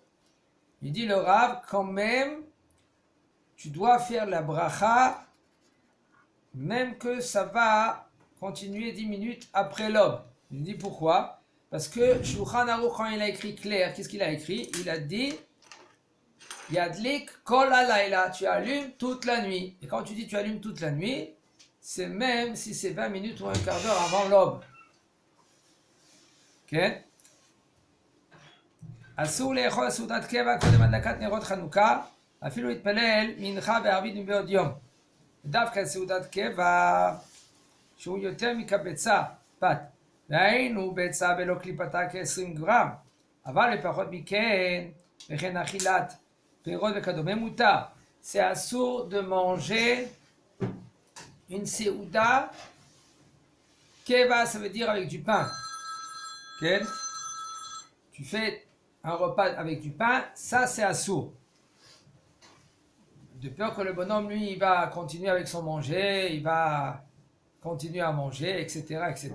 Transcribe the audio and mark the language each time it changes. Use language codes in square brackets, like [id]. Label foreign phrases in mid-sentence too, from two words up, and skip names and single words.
[fr] Il dit le Rav, quand même, tu dois faire la bracha, même que ça va continuer 10 minutes après l'aube. Il dit pourquoi? Parce que Shulchan Aruch, quand il a écrit clair, qu'est-ce qu'il a écrit? Il a dit [he] ידליק כל הלילה, [fr] tu allumes toute la nuit. Et quand tu dis tu allumes toute la nuit, c'est même si c'est 20 minutes ou un quart d'heure avant l'aube. Ok? [he] אסור לאכול סעודת קבע קודם הדלקת נרות חנוכה, אפילו להתפלל מנחה וערבית מבעוד יום. דווקא סעודת קבע, שהוא יותר מקבצה, פת. והיינו ביצה בלא קליפתה כ-20 גרם, אבל לפחות מכן, וכן אכילת פירות וכדומה מותר. [fr] C'est assour de manger une séouda. Keva, ça veut dire avec du pain. Okay? Tu fais un repas avec du pain, ça c'est assour. De peur que le bonhomme, lui, il va continuer avec son manger, il va continuer à manger, etc., etc.